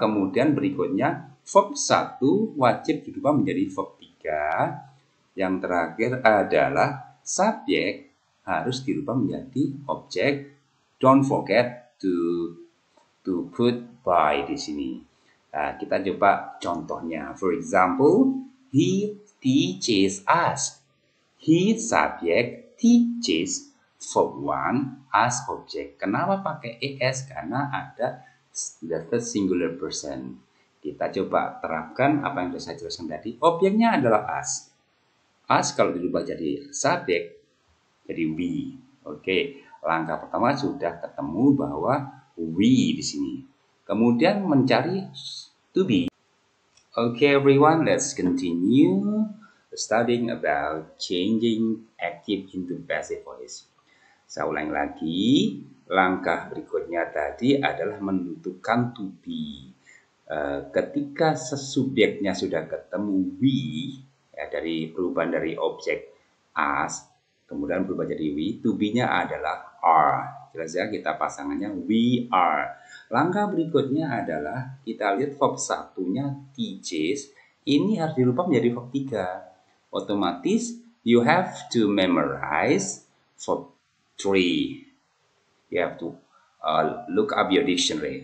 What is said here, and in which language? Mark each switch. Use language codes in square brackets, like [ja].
[id] Kemudian berikutnya verb 1 wajib dirubah menjadi verb 3. Yang terakhir adalah subjek harus dirubah menjadi objek. [en] Don't forget to put by [id] di sini. Nah, kita coba contohnya. [en] For example, he teaches us. He subject, teaches verb 1 as object. [id] Kenapa pakai es? Karena ada [en] the third singular person. [id] Kita coba terapkan apa yang sudah saya jelaskan tadi. Objeknya adalah us. Us kalau dirubah jadi subjek, jadi we. Oke, langkah pertama sudah ketemu bahwa we di sini. Kemudian mencari to be. [en] Okay, everyone, let's continue studying about changing active into passive voice. [id] Saya ulang lagi, langkah berikutnya tadi adalah menentukan to be. Ketika subjeknya sudah ketemu we, ya, dari perubahan dari objek as, kemudian berubah jadi we, to be-nya adalah are. Jelas ya, kita pasangannya we are. Langkah berikutnya adalah kita lihat verb satunya teaches, ini harus dirubah menjadi verb 3. [en] Otomatis you have to memorize verb 3. You have to look up your dictionary.